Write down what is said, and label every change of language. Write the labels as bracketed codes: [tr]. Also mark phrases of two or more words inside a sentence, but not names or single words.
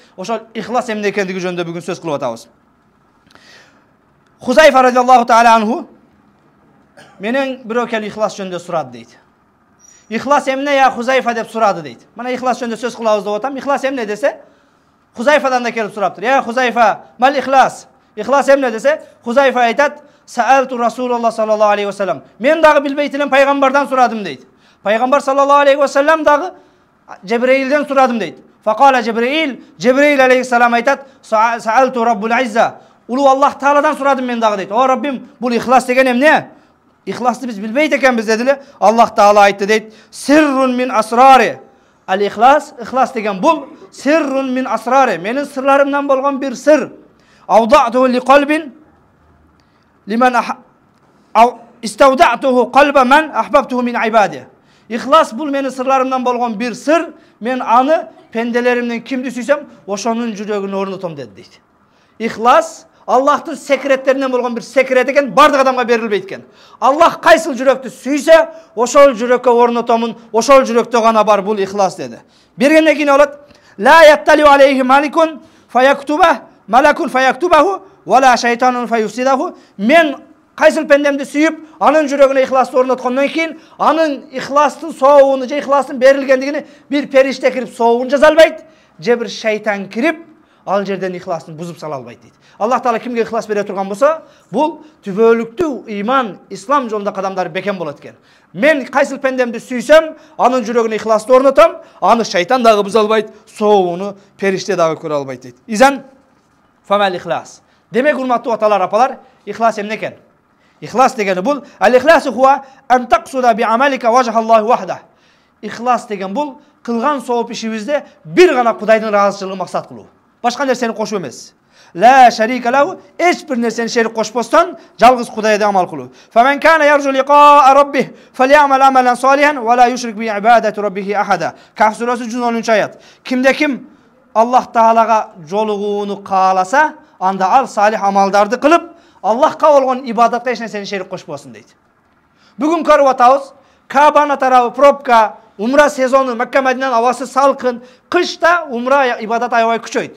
[ky] Ошол ихлас эмне экендиги жөнүндө бүгүн сөз кылып атабыз. Хузайфа [ar] رضي الله تعالى عنه [ky] менен бирөө келип ихлас жөнүндө сурады дейт. Ихлас эмне я Хузайфа деп сурады дейт. Мына ихлас жөнүндө сөз кылабыз деп атам. Ихлас эмне десе, Хузайфадан да келип сураптыр. [ar] يا حذيفة ما الإخلاص? [ky] Ихлас эмне десе, Хузайфа айтат: [ar] "سألت رسول الله صلى الله عليه وسلم." [ky] Мен дагы билбейт элем пайгамбардан сурадым дейт. Пайгамбар [ar] صلى الله عليه وسلم [ky] дагы Жебреилден сурадым дейт. [ar] فقال جبريل عليه السلام [ky] айтат: [ar] "سألت رب العزة." [ky] Улуу Аллах Тааладан сурадым мен дагы дейт. О Раббим, бул ихлас деген эмне? Ихласты биз билбейт экенбиз дедиле. Аллах Таала айтты дейт: [ar] "سر من أسراري." [ky] Ал ихлас, ихлас деген бул [ar] سر من أسراري, [ky] менин сырларымдан болгон бир сыр. [ar] أودعت لي قلب لمن استودعته قلب من أحببته من عبادي. [ky] Ихлас бул менин сырларымдан болгон бир сыр, мен аны пенделеримден кимди сүйсөм, ошонун жүрөгүнө орнотом дейт. Ихлас Аллахтын секреттеринен болгон бир секрет экен, бардык адамга берилбейт экен. Аллах кайсыл жүрөктү сүйсө, ошол жүрөккө орнотомун, ошол жүрөктө гана бар бул ихлас деди. Бергенден кийин болот: [ar] "لا يطلع عليه ملك فيكتبه ملك فيكتبه ولا شيطان فيفسده." [ky] Мен кайсыл пендемди сүйүп, анын жүрөгүнө ихласты орноткондон кийин, анын ихластын соогуну же ихластын берилгендигини бир периште кирип соогун жаза албайт, же бир шайтан кирип ал жерден ихластын бузуп сала албайт дейт. Аллах Таала кимге ихлас бере турган болсо, бул түбөлүктүү ыйман, ислам жолунда кадамдары бекен болот экен. Мен кайсыл пендемди сүйсөм, анын жүрөгүнө ихласты орнотом, аны шайтан дагы буза албайт, соогуну периште дагы көрө албайт дейт. [ar] إذن فما الإخلاص. [ky] Демек, урматтуу аталар, апалар, ихлас эмне экен? Ихлас дегени бул [ar] الإخلاص هو أن تقصد بعملك وجه الله وحده. [ky] Ихлас деген бул кылган сооп ишибизде бир гана Кудайдын ыраазычылыгын максат кылуу. Башка нерсени кошуу эмес. [ar] لا شريك له, [ky] эч бир нерсени шерик кошпостон жалгыз Кудайда амал кылуу. [ar] فمن كان يرجو لقاء ربه فليعمل عملا صالحا ولا يشرك بعبادة ربه أحدا. [ky] Kaf surасы 110 аят. Кимде ким Аллах Таалага жолугууну кааласа, анда ал салих амалдарды кылып, Аллахка болгон ибадатка эч нерсени шерик кошпосун дейт. Бүгүн көрүп атабыз, Каабанын тарабы пробка, умра сезону, Макка Мадинанын абасы салкын, кышта умра ибадат аябай күчөйт.